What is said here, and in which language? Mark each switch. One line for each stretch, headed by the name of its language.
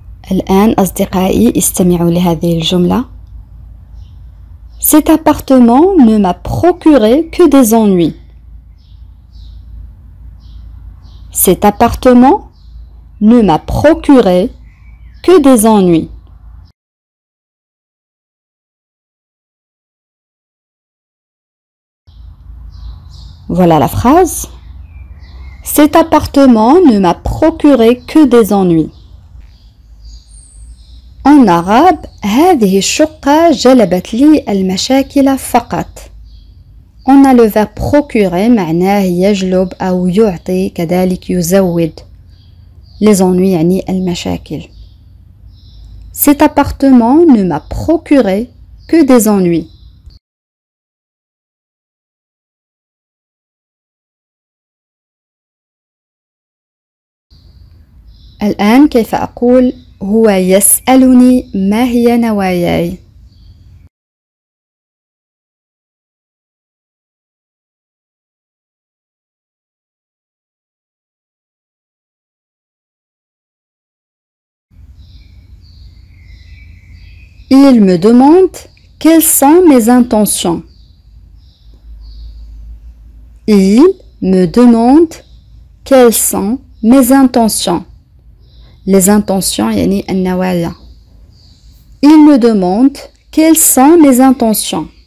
Arabic: الآن أصدقائي استمعوا لهذه الجملة.
French: Cet appartement ne m'a procuré que des ennuis. Cet appartement ne m'a procuré que des ennuis. Voilà la phrase. Cet appartement ne m'a procuré que des ennuis. En arabe,
Arabic: هذه الشقة جلبت لي المشاكل فقط.
French: On a le verbe procurer
Arabic: معناه يجلب أو يعطي كذلك يزود.
French: Les ennuis
Arabic: يعني المشاكل.
French: Cet appartement ne m'a procuré que des ennuis.
Arabic: الآن كيف أقول هو يسألني ما هي نواياي؟
French: Il me demande quelles sont mes intentions. Il me demande quelles sont mes intentions. Les intentions
Arabic: يعني النوايا.
French: Il me demande quelles sont mes intentions.